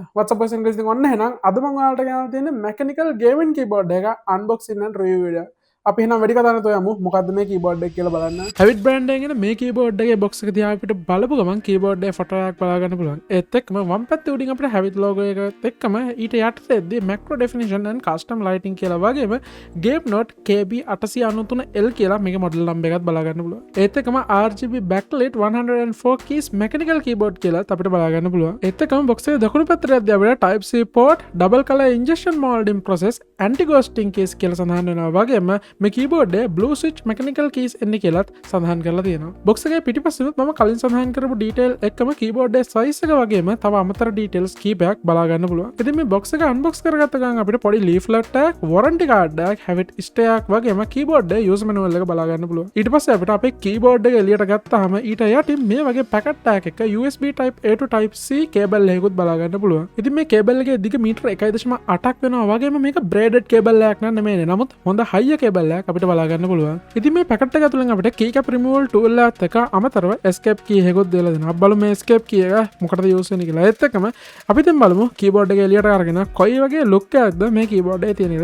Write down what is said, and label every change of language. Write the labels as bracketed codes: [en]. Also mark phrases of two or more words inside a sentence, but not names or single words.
[si] WhatsApp වලින් ඉංග්‍රීසියෙන් ඔන්න එහෙනම් අද මම ඔයාලට ගෙනල්ලා තියෙන්නේ [en] mechanical gaming keyboard [si] එක [en] unboxing and review video. [si] අපි එහෙනම් වැඩි කතා නැතුව යමු. මොකද්ද මේ කීබෝඩ් එක කියලා බලන්න. Havit brand එකෙන් මේ කීබෝඩ් එකේ බොක්ස් එක දිහා අපිට බලපු ගමන් කීබෝඩ් එකේ ෆොටෝ එකක් බලා ගන්න පුළුවන්. ඒත් එක්කම වම් පැත්තේ උඩින් අපිට Havit logo එකත් එක්කම ඊට යටතේදී [en] macro definition and custom lighting [si] කියලා වගේම [en] game note KB893L [si] කියලා මේක [en] model number [si] එකත් බලා ගන්න පුළුවන්. ඒත් එක්කම [en] RGB backlit 104 keys mechanical keyboard [si] කියලා අපිට බලා ගන්න පුළුවන්. ඒත් එක්කම බොක්ස් එකේ දකුණු පැත්තට යද්දී අපිට [en] type C port, double color injection molding process, anti ghosting keys [si] කියලා සඳහන් වෙනවා. වගේම මේ කීබෝඩ් එකේ [en] blue switch mechanical keys [si] එන්නේ කියලාත් සඳහන් කරලා තියෙනවා. බොක්ස් එකේ පිටිපස්සෙත් මම කලින් සඳහන් කරපු detail එක්කම කීබෝඩ් එකේ size එක වගේම තව අමතර details කීපයක් බලා ගන්න පුළුවන්. ඉතින් මේ බොක්ස් එක unbox කරගත්ත ගමන් අපිට පොඩි leaflet එකක්, [en] warranty card [si] එකක්, Havit stay එකක් වගේම කීබෝඩ් එකේ [en] user manual [si] එක බලා ගන්න පුළුවන්. ඊට පස්සේ අපිට අපේ කීබෝඩ් එක එළියට ගත්තාම ඊට යටින් මේ වගේ [en] packet tag [si] එක [en] USB type A to type C cable [si] එකකුත් බලා ගන්න පුළුවන්. ඉතින් මේ cable එකේ දිග මීටර 1.8ක් වෙනවා වගේම මේක [en] braided cable [si] එකක් නෙමෙයි. නමුත් හොඳ [en] high cable [si] එකක් අපිට බලා ගන්න පුළුවන්. ඉතින් මේ පැකට් එක ඇතුලෙන් අපිට [en] keycap removal tool [si] එකත් එක්ක අමතරව [en] escape key [si] එකකුත් දීලා දෙනවා. අපි බලමු මේ [en] escape key [si] එක මොකටද use වෙන්නේ කියලා. ඒත් එක්කම අපි දැන් බලමු keyboard එක එළියට අරගෙන කොයි වගේ look එකක්ද මේ keyboard එකේ තියෙන.